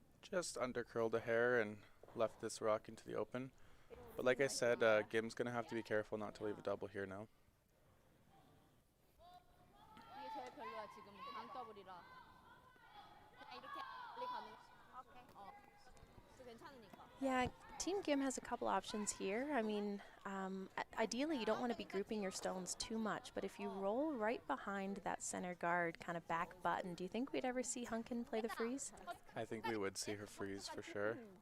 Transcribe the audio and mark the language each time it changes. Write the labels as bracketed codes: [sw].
[en] Just undercurled a hair and left this rock into the open. But like I said, Gim's going to have to be careful not to leave a double here now. [ko] 이게 제일 별로야 지금 강 더블이라. 그냥 이렇게 빨리 가는. 오케이. 그 괜찮으니까. [en] Yeah, Team Gim has a couple options here. I mean, ideally you don't want to be grouping your stones too much, but if you roll right behind that center guard, kind of back button, do you think we'd ever see Hunkin play the freeze? I think we would see her freeze for sure,